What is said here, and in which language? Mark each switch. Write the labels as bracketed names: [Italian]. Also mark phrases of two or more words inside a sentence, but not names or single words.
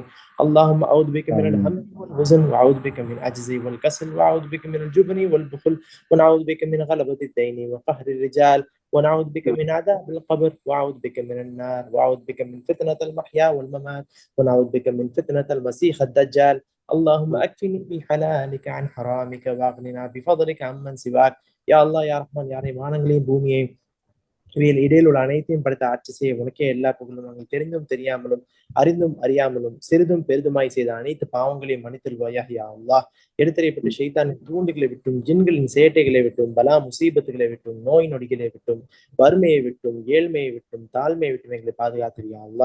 [Arabic] اللهم أعوذ بك من الهم والحزن، وأعوذ بك من العجز والكسل، وأعوذ بك من الجبن والبخل، ونعوذ بك من غلبة الدين وقهر الرجال، ونعوذ بك من عذاب القبر، وأعوذ بك من النار، وأعوذ بك من فتنة المحيا والممات، ونعوذ بك من فتنة المسيح الدجال. اللهم أكفني بحلالك عن حرامك واغننا بفضلك عمن سواك. يا الله يا رحمن يا رحيم. [Tamil] வானங்களையும் பூமியையும் இவையில் இடையில் உள்ள அனைத்தையும் படுத்த ஆட்சி செய்ய உனக்கே எல்லா புகழும். நாங்கள் தெரிந்தும் தெரியாமலும் அறிந்தும் அறியாமலும் சிறிதும் பெரிதுமாய் செய்த அனைத்து பாவங்களையும் மன்னித்தருள்வாயாக [Arabic] يا الله. [Tamil] எடுத்தறியப்பட்ட ஷைத்தானின் தூண்டுகளை விட்டும், ஜின்களின் சேட்டைகளை விட்டும், பலா முசீபத்துகளை விட்டும், நோய் நொடிகளை விட்டும், வறுமையை விட்டும், ஏழ்மையை விட்டும், தாழ்மையை விட்டும் எங்களை பாதுகாத்து [Arabic] يا الله.